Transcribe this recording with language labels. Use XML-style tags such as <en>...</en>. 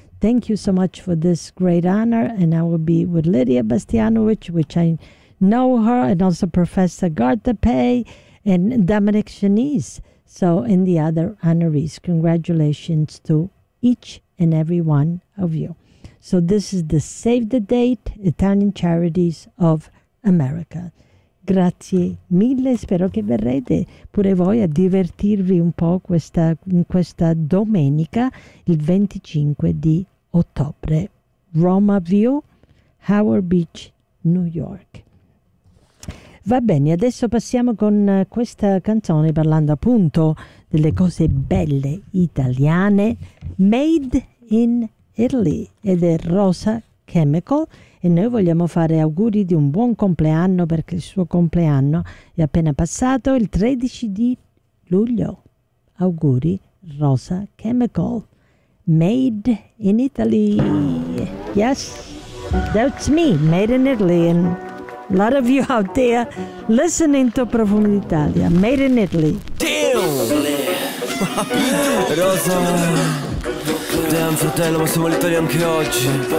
<en>Thank you so much for this great honor. And I will be with Lydia Bastianovich, which I know her, and also Professor Guardapé and Dominic Chianese. So, and the other honorees. Congratulations to each and every one of you. So this is the Save the Date, Italian Charities of America.</en> <it>Grazie mille. Spero che verrete pure voi a divertirvi un po' in questa domenica, il 25 di ottobre, Roma View, Howard Beach, New York. Va bene, adesso passiamo con questa canzone, parlando appunto delle cose belle italiane, Made in Italy, ed è Rosa Chemical, e noi vogliamo fare auguri di un buon compleanno, perché il suo compleanno è appena passato, il 13 di luglio. Auguri, Rosa Chemical. Made in Italy.</it> <en>Yes, that's me, Made in Italy. And a lot of you out there listening to Profumi d'Italia, Made in Italy. Damn!</en> <it>Rosa, damn, fratello, ma siamo all'Italia anche oggi.</it>